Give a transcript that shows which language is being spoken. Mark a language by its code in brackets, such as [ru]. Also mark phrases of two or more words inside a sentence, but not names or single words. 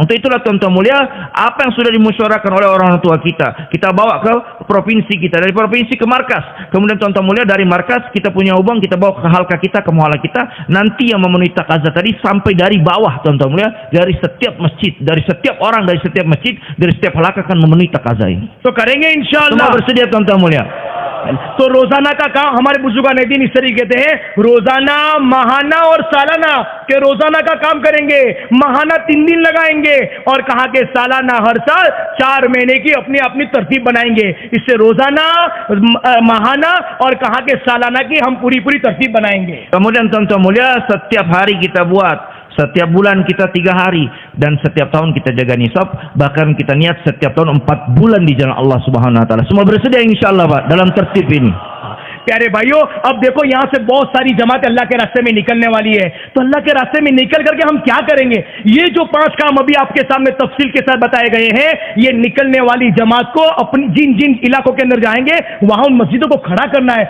[id] Untuk itulah tuan-tuan mulia, apa yang sudah dimusyawarahkan oleh orang tua kita bawa ke provinsi kita, dari provinsi ke markas. Kemudian tuan-tuan mulia dari markas kita punya uang, kita bawa ke halqa kita, ke muhala kita. Nanti yang memenuhi taqazah tadi sampai dari bawah tuan-tuan mulia, dari setiap masjid, dari setiap orang, dari setiap masjid, dari setiap halqa akan memenuhi taqazah ini. [hi] तो करेंगे [id] Semua [hi] इंशाअल्लाह। [id] bersedia tuan-tuan mulia. [hi] तो रोजाना का काम हमारे बुजुर्गान दीन इस तरीके से है, रोजाना, माहाना और सालाना के रोजाना का काम करेंगे, माहाना 3 दिन लगाएंगे और कहा के सालाना हर साल 4 महीने की अपनी अपनी तरतीब बनाएंगे। इससे रोजाना, माहाना और कहा के सालाना की हम पूरी पूरी तरतीब बनाएंगे। [id] Kemudian tuan-tuan mulia, setiap hari kita buat, setiap bulan kita 3 hari, dan setiap tahun kita jaga nisab, bahkan kita niat setiap tahun 4 bulan di jalan Allah [ar] سبحانه وتعالى. [id] Semua bersedia insyaallah Pak dalam tertib ini. [hi] प्यारे भाइयों, अब देखो यहाँ से बहुत सारी जमात अल्लाह के रास्ते में निकलने वाली है, तो अल्लाह के रास्ते में निकल करके हम क्या करेंगे? ये जो 5 काम अभी आपके सामने तफसील के साथ बताए गए हैं, ये निकलने वाली जमात को अपनी जिन जिन इलाकों के अंदर जाएंगे वहां उन मस्जिदों को खड़ा करना है।